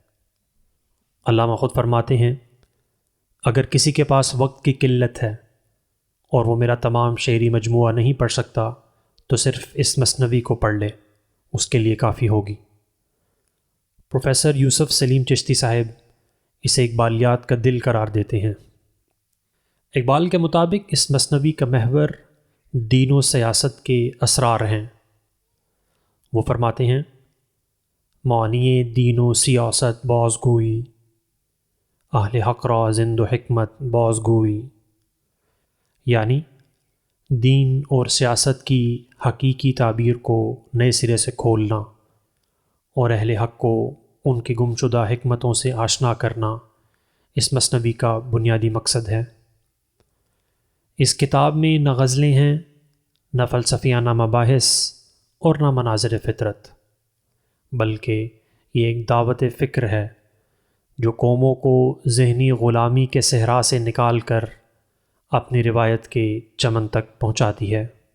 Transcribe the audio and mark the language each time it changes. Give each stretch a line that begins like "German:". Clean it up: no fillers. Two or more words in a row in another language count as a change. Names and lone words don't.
Urdu: علامہ خود فرماتے ہیں، اگر کسی کے پاس وقت کی قلت ہے اور وہ میرا تمام شعری مجموعہ نہیں پڑھ سکتا تو صرف اس مثنوی کو پڑھ لے، اس کے لیے کافی ہوگی۔ پروفیسر یوسف سلیم چشتی صاحب اسے اقبالیات کا دل قرار دیتے ہیں۔ اقبال کے مطابق اس مثنوی کا محور دین و سیاست کے اسرار ہیں۔ وہ فرماتے ہیں،
Persian: معنی دین و سیاست بازگوئی، اہل حق را زند و حکمت بازگوئی،
Urdu: یعنی دین اور سیاست کی حقیقی تعبیر کو نئے سرے سے کھولنا اور اہل حق کو ان کی گمشدہ حکمتوں سے آشنا کرنا اس مثنوی کا بنیادی مقصد ہے۔ اس کتاب میں نہ غزلیں ہیں، نہ فلسفیانہ مباحث اور نہ مناظر فطرت، بلکہ یہ ایک دعوت فکر ہے جو قوموں کو ذہنی غلامی کے صحرا سے نکال کر اپنی روایت کے چمن تک پہنچاتی ہے۔